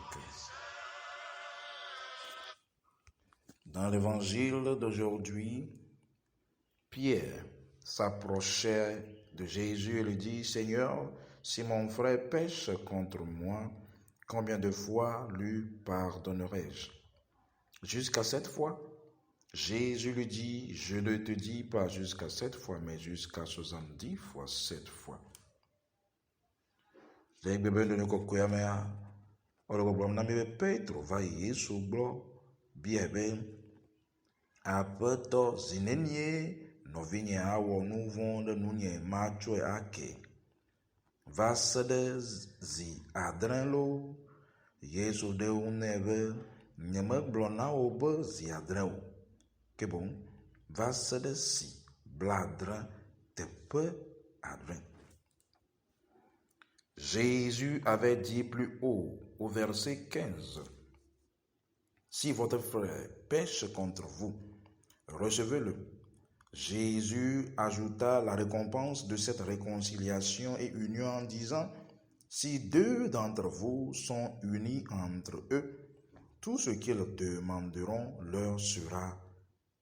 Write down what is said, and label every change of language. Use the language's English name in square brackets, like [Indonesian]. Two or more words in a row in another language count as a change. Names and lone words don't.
[French] Dans l'évangile d'aujourd'hui, Pierre s'approchait de Jésus et lui dit « Seigneur, si mon frère pêche contre moi, combien de fois lui pardonnerai-je? Jusqu'à 7 fois ?» Jésus lui dit « Je ne te dis pas jusqu'à 7 fois, mais jusqu'à 70 fois 7 fois. [Ewe] » Apeto zinenie novinye awɔ nu vɔ̃ ɖe nunye matsɔe ake. Va se ɖe zi adre lo. Yesu ɖe eŋu nɛ be nyemegblɔ na wò be zi adre o, ke boŋ va se ɖe zi blaadre teƒe adre. [French] Jésus avait dit plus haut au verset 15, « Si votre frère pêche contre vous, recevez-le. » Jésus ajouta la récompense de cette réconciliation et union en disant, « Si 2 d'entre vous sont unis entre eux, tout ce qu'ils demanderont leur sera accordé.